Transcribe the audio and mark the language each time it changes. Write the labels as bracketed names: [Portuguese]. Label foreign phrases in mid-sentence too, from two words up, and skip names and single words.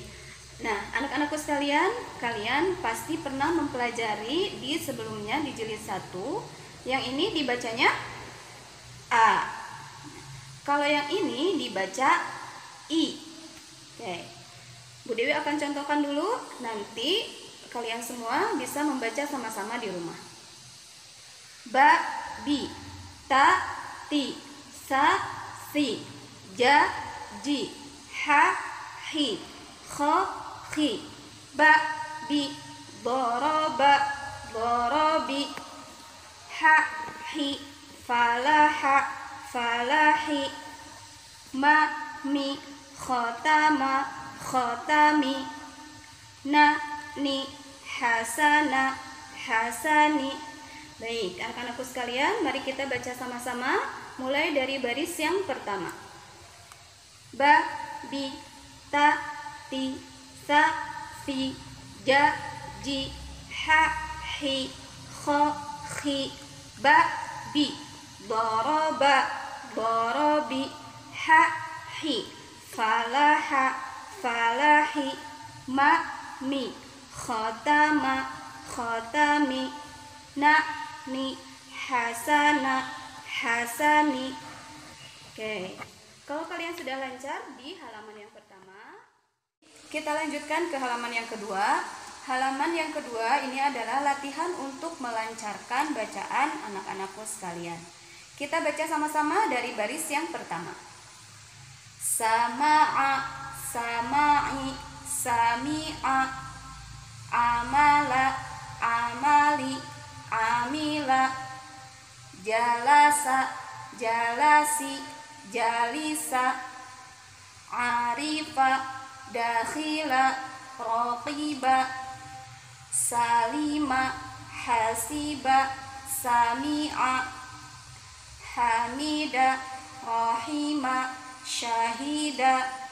[Indonesian] Nah, anak-anakku sekalian, kalian pasti pernah mempelajari di sebelumnya di jilid 1. Yang ini dibacanya A. Kalau yang ini dibaca I. Oke. Bu Dewi akan contohkan dulu, nanti kalian semua bisa membaca sama-sama di rumah. [Arabic] بَ، بِ، تَ، تِ، ثَ, ثِ، جَ, جِ، حَ, حِ، خَ، خِ, بَ، بِ، ضَرَبَ، ضَرَبِ، حَ، حِ، فَلَحَ، فَلَحِ، مَ، مِ، خَتَمَ، خَتَمِ, نَ، نِ، حَسَنَ، حَسَنِ. [Indonesian] Baik, anak-anakku sekalian, mari kita baca sama-sama mulai dari baris yang pertama. [Arabic] بَ، بِ، تَ، تِ، ثَ, ثِ، جَ، جِ، حَ, حِ، خَ، خِ, بَ، بِ، ضَرَبَ، ضَرَبِ، حَ، حِ، فَلَحَ، فَلَحِ، مَ، مِ، خَتَمَ، خَتَمِ, نَ، نِ، حَسَنَ، حَسَنِ. [Indonesian] Oke, kalau kalian sudah lancar di halaman yang pertama, kita lanjutkan ke halaman yang kedua. Halaman yang kedua ini adalah latihan untuk melancarkan bacaan anak-anakku sekalian. Kita baca sama-sama dari baris yang pertama. [Arabic] سَمَعَ، سَمَعِ، سَمِعَ، عَمَلَ، عَمَلِ، عَمِلَ, جَلَسَ، جَلَسِ، جَلِسَ، عَرِفَ، دَخِلَ، رَقِبَ، سَلِمَ، حَسِبَ، سَمِعَ، حَمِدَ، رَحِمَ، شَهِدَ,